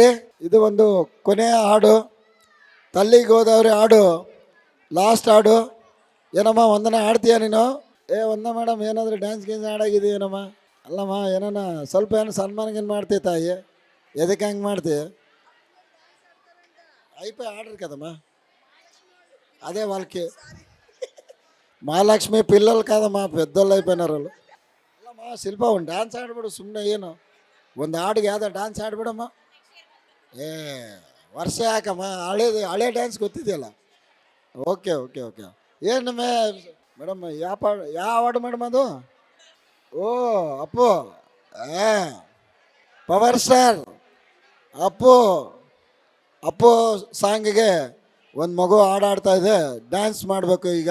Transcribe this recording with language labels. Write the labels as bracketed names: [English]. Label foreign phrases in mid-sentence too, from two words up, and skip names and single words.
[Kannada] ಇದು ಒಂದು ಕೊನೆಯ ಹಾಡು, ತಲ್ಲಿ ಗೋದಾವರಿ ಹಾಡು, ಲಾಸ್ಟ್ ಹಾಡು. ಏನಮ್ಮ ವಂದನೆ ಆಡ್ತೀಯ ನೀನು? ವಂದನ ಮೇಡಮ್ ಏನಾದರೂ ಡ್ಯಾನ್ಸ್ ಗೀನ್ಸ್ ಆಡಾಗಿದೆಯೇನಮ್ಮ? ಅಲ್ಲಮ್ಮ ಏನಾನ ಸ್ವಲ್ಪ ಏನು ಸನ್ಮಾನಗೇನು ಮಾಡ್ತೀಯ ತಾಯಿ? ಎದಕ್ಕೆ ಹಂಗೆ ಮಾಡ್ತೀಯ? [Telugu] అయిపోయి ఆర్డర్ కదమ్మా, అదే వాళ్ళకి మహాలక్ష్మి పిల్లలు కాదమ్మా, పెద్దోళ్ళు అయిపోయినారు వాళ్ళు. [Kannada] అಲ್ಲಮ್ಮ ಶಿಲ್ಪ ಒಂದು ಡ್ಯಾನ್ಸ್ ಆಡ್ಬಿಡು ಸುಮ್ಮನೆ. ಏನು ಒಂದು ಹಾಡಿಗೆ ಯಾವುದೋ ಡ್ಯಾನ್ಸ್ ಆಡ್ಬಿಡಮ್ಮ. ವರ್ಷ ಯಾಕಮ್ಮ, ಹಳೆ ಡ್ಯಾನ್ಸ್ ಗೊತ್ತಿದೆಯಲ್ಲ. ಓಕೆ ಓಕೆ ಓಕೆ. ಏನು ಮೇಡಮ್ ಯಾವ ಹಾಡು ಮೇಡಮ್ ಅದು? ಓ ಅಪ್ಪು, ಪವರ್ ಸ್ಟಾರ್ ಅಪ್ಪು ಸಾಂಗಿಗೆ ಒಂದು ಮಗು ಹಾಡಾಡ್ತಾ ಇದೆ, ಡ್ಯಾನ್ಸ್ ಮಾಡಬೇಕು ಈಗ.